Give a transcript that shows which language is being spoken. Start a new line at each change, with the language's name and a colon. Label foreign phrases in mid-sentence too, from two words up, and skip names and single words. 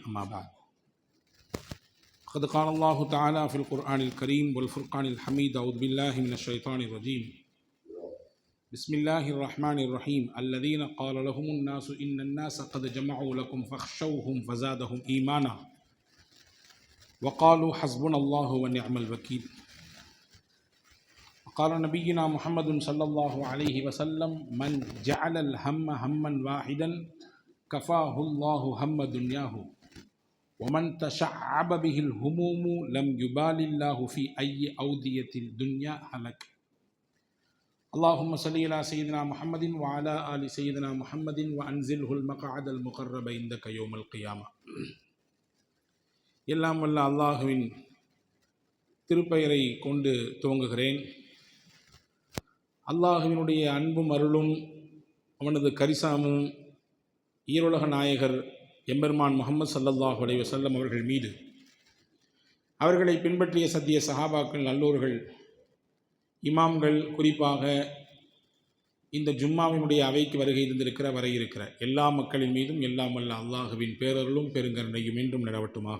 Arabic: أما بعد. قد قال الله تعالى في القرآن الكريم والفرقان الحميد. أعوذ بالله من الشيطان الرجيم. بسم الله الرحمن الرحيم. الذين قال لهم الناس إن الناس قد جمعوا لكم فاخشوهم فزادهم إيمانا وقالوا حسبنا الله ونعم الوكيل. قال نبينا محمد صلى الله عليه وسلم من جعل الهم هما واحدا كفاه الله هم دنياه ومن تشعب به الهموم لم يبال الله في أي أودية الدنيا هلك. اللهم صل على سيدنا محمد وعلى آل سيدنا محمد وأنزله المقعد المقرب عندك يوم القيامة.
Tamil: எல்லாம் வல்ல அல்லாஹுவின் திருப்பெயரை கொண்டு துவங்குகிறேன். அல்லாஹுவினுடைய அன்பும் அருளும் அவனது கரிசாமும் ஈருலக நாயகர் எம்பெருமான் முஹம்மது
Arabic: صلى الله عليه وسلم
Tamil: அவர்கள் மீது, அவர்களை பின்பற்றிய சத்திய சஹாபாக்கள், நல்லோர்கள், இமாம்கள், குறிப்பாக இந்த ஜும்மாவினுடைய அவைக்கு வருகை இருந்திருக்கிற வரை இருக்கிற எல்லா மக்களின் மீதும் எல்லாம் வல்ல அல்லாஹுவின் பேரருளும் பெருங்கருணையும் மீண்டும் நிலவட்டுமாக.